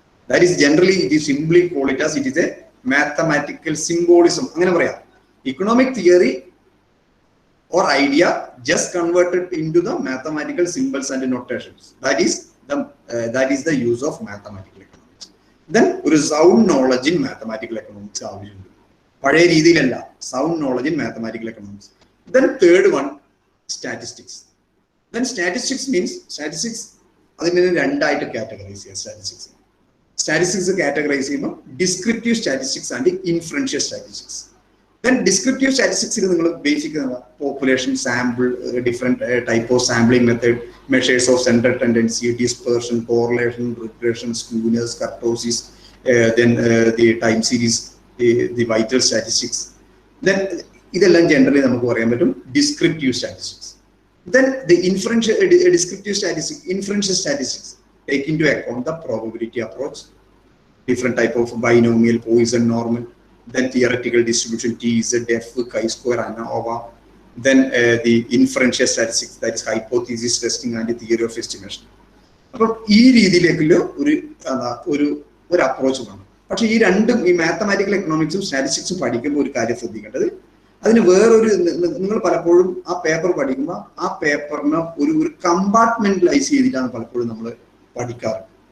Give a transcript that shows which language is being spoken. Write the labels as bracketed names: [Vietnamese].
[English] That is generally it is simply call it as it is a mathematical symbolism. [Malayalam] അങ്ങനെ പറയാം. [English] Economic theory or idea just converted into the mathematical symbols and notations. That is the use of mathematical economics. [Malayalam] Then ഒരു sound knowledge in mathematical economics ആവശ്യമുണ്ട്. പഴയ രീതിയിലല്ല, sound knowledge in mathematical economics. Then third one, statistics. Then statistics means statistics അതിനെ രണ്ടായിട്ട് categorise ചെയ്യാം. Statistics categorise ചെയ്യുമ്പോൾ descriptive statistics and inferential statistics. [English] Then descriptive സ്റ്റാറ്റിസ്റ്റിക്സിൽ നിങ്ങൾ basic population, sample, different type of sampling method, measures of central tendency, dispersion, correlation, regression, skewness, kurtosis, then the time series, the vital statistics. [Malayalam] Then ഇതെല്ലാം generally നമുക്ക് പറയാൻ പറ്റും descriptive statistics. [English] Then the descriptive statistics take into account the probability approach, different type of binomial, Poisson normal, then theoretical distribution T, Z, F, chi-square, ANOVA. Then the inferential statistics, that is hypothesis testing and the theory of estimation. [Malayalam] അപ്പം ഈ രീതിയിലേക്കുള്ള ഒരു approach വേണം. പക്ഷെ ഈ രണ്ടും, ഈ mathematical എക്കണോമിക്സും സ്റ്റാറ്റിസ്റ്റിക്സും പഠിക്കുമ്പോൾ ഒരു കാര്യം ശ്രദ്ധിക്കേണ്ടത്, അതിന് വേറൊരു, നിങ്ങൾ പലപ്പോഴും ആ പേപ്പർ പഠിക്കുമ്പോൾ ആ പേപ്പറിനെ ഒരു കമ്പാർട്ട്മെന്റലൈസ് ചെയ്തിട്ടാണ് പലപ്പോഴും നമ്മൾ പഠിക്കാറ്.